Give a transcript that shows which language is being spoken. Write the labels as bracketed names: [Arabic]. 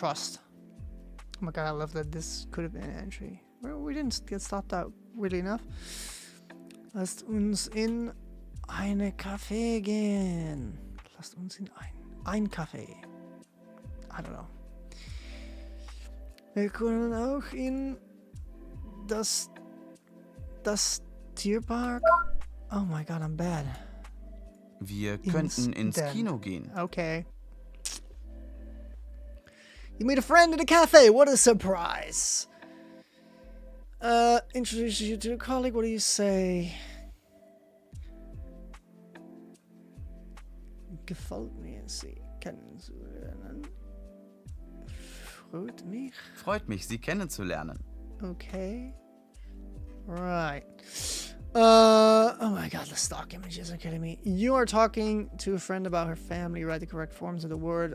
[English] Oh my God, I love that this could have been an entry. Well, we didn't get stopped out, weirdly enough. [German] Lasst uns in eine Café gehen. Lasst uns in ein Café. [English] I don't know. [German] Wir können auch in das Tierpark. [English] Oh my God, I'm bad. [German] Wir könnten ins Kino gehen. [English] Okay. You meet a friend at a cafe. What a surprise. Introduce you to a colleague. What do you say? [German] Gefällt mir, Sie kennenzulernen. Freut mich, Sie kennenzulernen. [English] Okay. Right. Oh my God, the stock images are kidding me. You are talking to a friend about her family. Write the correct forms of the word.